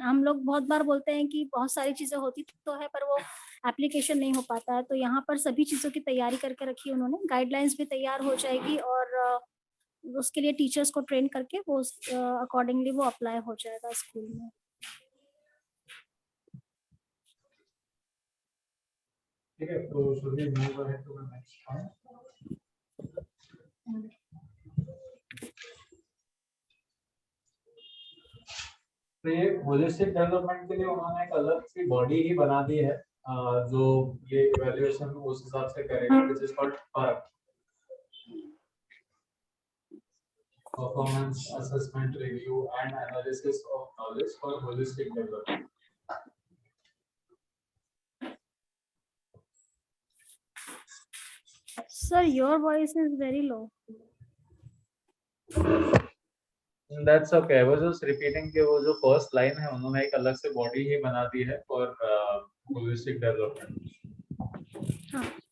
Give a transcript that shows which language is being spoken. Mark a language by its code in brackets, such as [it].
[hi] हम लोग बहुत बार बोलते हैं कि बहुत सारी चीजें होती तो है पर वो एप्लीकेशन नहीं हो पाता है, तो यहाँ पर सभी चीज़ों की तैयारी करके रखी है उन्होंने। गाइडलाइंस भी तैयार हो जाएगी और उसके लिए टीचर्स को ट्रेन करके वो अकॉर्डिंगली वो अप्लाई हो जाएगा स्कूल में। ठीक है, तो [en] should we move ahead to the next point? [hi] तो ये होलिस्टिक डेवलपमेंट के लिए उन्होंने एक अलग सी बॉडी ही बना दी है जो ये इवैल्यूएशन उस हिसाब से करेगा, [en] which is called [hi] परख, performance assessment review and analysis of knowledge for holistic development. [en] Sir, your voice is very low. That's okay. I was just repeating [hi] कि वो जो फर्स्ट लाइन है उन्होंने एक अलग से बॉडी ही बना दी है फॉर होलिस्टिक डेवलपमेंट। हाँ।